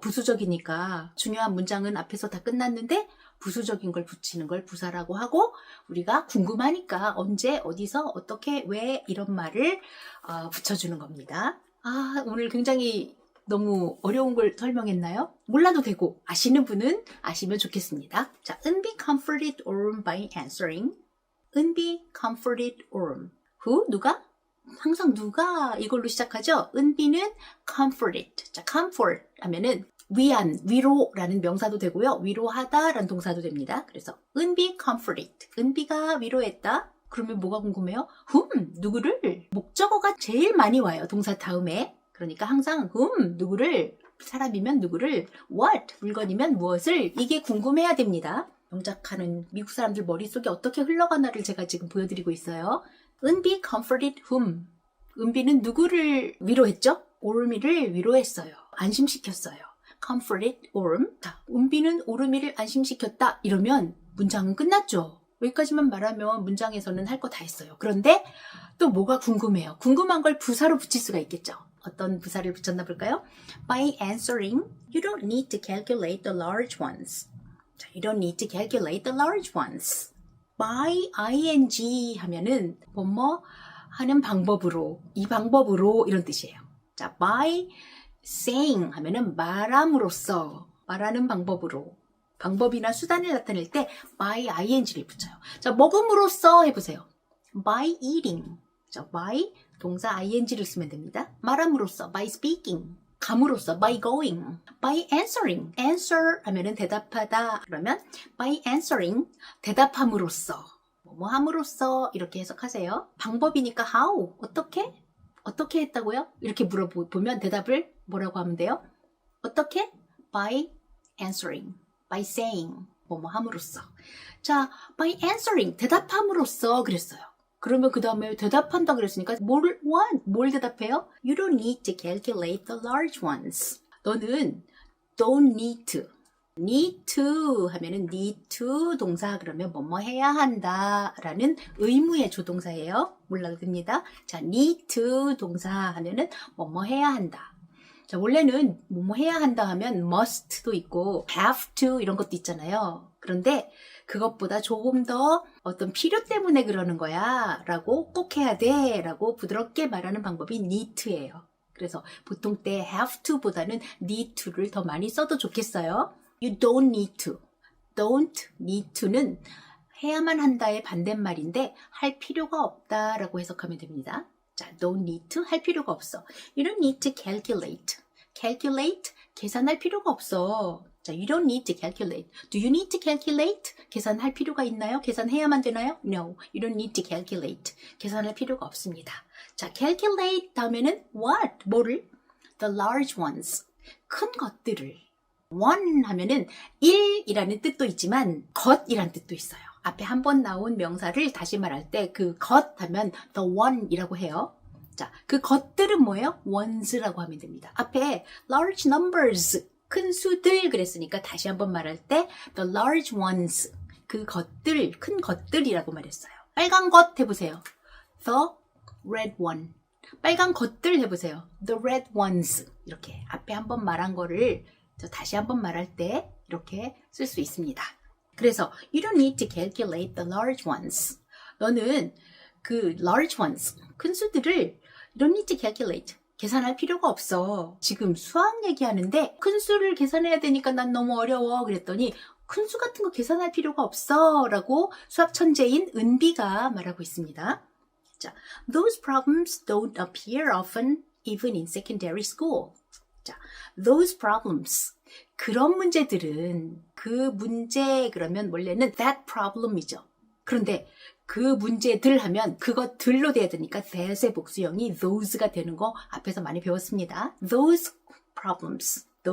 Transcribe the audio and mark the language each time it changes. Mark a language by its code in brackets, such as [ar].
[ko] 부수적이니까. 중요한 문장은 앞에서 다 끝났는데 부수적인 걸 붙이는 걸 부사라고 하고 우리가 궁금하니까 언제, 어디서, 어떻게, 왜 이런 말을 붙여주는 겁니다. 오늘 굉장히 너무 어려운 걸 설명했나요? 몰라도 되고 아시는 분은 아시면 좋겠습니다. [en] 자, 은비 comforted Orm by answering. 은비 comforted Orm. Who? [ko] 누가? 항상 누가 이걸로 시작하죠? 은비는 comforted. 자, comfort 하면은 위안, 위로라는 명사도 되고요. 위로하다라는 동사도 됩니다. 그래서 은비 comforted. 은비가 위로했다. 그러면 뭐가 궁금해요? 누구를? 목적어가 제일 많이 와요. 동사 다음에. 그러니까 항상 누구를, 사람이면 누구를, what, 물건이면 무엇을, 이게 궁금해야 됩니다. 명작하는 미국 사람들 머릿속에 어떻게 흘러가나를 제가 지금 보여드리고 있어요. [en] 은비 comforted whom. [ko] 은비는 누구를 위로했죠? 오르미를 위로했어요. 안심시켰어요. [en] comforted Orm. [ko] 자, 은비는 오르미를 안심시켰다. 이러면 문장은 끝났죠. 여기까지만 말하면 문장에서는 할 거 다 했어요. 그런데 또 뭐가 궁금해요? 궁금한 걸 부사로 붙일 수가 있겠죠. 어떤 부사를 붙였나 볼까요? [en] By answering, you don't need to calculate the large ones. 자, you don't need to calculate the large ones. [ko] By ing 하면은 뭐뭐 하는 방법으로, 이 방법으로 이런 뜻이에요. 자, [en] by saying [ko] 하면은 말함으로써, 말하는 방법으로, 방법이나 수단을 나타낼 때 by ing를 붙여요. 자, 먹음으로써 해보세요. [en] By eating. [ko] 자, by 동사 ing를 쓰면 됩니다. 말함으로써, [en] by speaking. [ko] 감으로써, [en] by going. by answering. [ko] answer 하면은 대답하다. 그러면 [en] by answering, [ko] 대답함으로써, 뭐 함으로써 이렇게 해석하세요. 방법이니까 how, 어떻게? 어떻게 했다고요? 이렇게 물어보면 대답을 뭐라고 하면 돼요? 어떻게? [en] by answering. by saying. [ko] 뭐 함으로써. [en] 자, by answering. [ko] 대답함으로써 그랬어요. 그러면 그 다음에 대답한다 그랬으니까 뭘 대답해요? [en] You don't need to calculate the large ones. [ko] 너는 [en] don't need to. [ko] need to 하면은 need to 동사 그러면 뭐뭐 해야 한다 라는 의무의 조동사예요. 몰라도 됩니다. 자, need to 동사 하면은 뭐뭐 해야 한다. 자, 원래는 뭐뭐 해야 한다 하면 must도 있고 have to 이런 것도 있잖아요. 그런데 그것보다 조금 더 어떤 필요 때문에 그러는 거야 라고 꼭 해야 돼 라고 부드럽게 말하는 방법이 need to예요. 그래서 보통 때 have to 보다는 need to를 더 많이 써도 좋겠어요. [en] You don't need to. [ko] don't need to는 해야만 한다의 반대말인데 할 필요가 없다라고 해석하면 됩니다. 자, [en] don't need to [ko] 할 필요가 없어. [en] You don't need to calculate. [ko] calculate 계산할 필요가 없어. [en] 자, you don't need to calculate. Do you need to calculate? [ko] 계산할 필요가 있나요? 계산해야만 되나요? [en] No, you don't need to calculate. [ko] 계산할 필요가 없습니다. 자, calculate 다음에는 what? 뭐를? [en] The large ones. [ko] 큰 것들을. one 하면은 1이라는 뜻도 있지만 것이라는 뜻도 있어요. 앞에 한 번 나온 명사를 다시 말할 때 그 것 하면 the one이라고 해요. 자, 그 것들은 뭐예요? ones라고 하면 됩니다. 앞에 large numbers, 큰 수들 그랬으니까 다시 한번 말할 때 the large ones, 그 것들, 큰 것들이라고 말했어요. 빨간 것 해보세요. [en] the red one. [ko] 빨간 것들 해보세요. [en] the red ones. [ko] 이렇게 앞에 한번 말한 거를 다시 한번 말할 때 이렇게 쓸 수 있습니다. [en] 그래서 you don't need to calculate the large ones. [ko] 너는 그 [en] large ones, [ko] 큰 수들을 [en] you don't need to calculate. [ko] 계산할 필요가 없어. 지금 수학 얘기하는데 큰 수를 계산해야 되니까 난 너무 어려워. 그랬더니 큰 수 같은 거 계산할 필요가 없어 라고 수학 천재인 은비가 말하고 있습니다. [en] 자, those problems don't appear often even in secondary school. 자, those problems. [ko] 그런 문제들은 그 문제 그러면 원래는 that problem이죠. 그런데 그 문제들 하면 그것들로 돼야 되니까 that의 복수형이 those가 되는 거 앞에서 많이 배웠습니다. [en] those problems.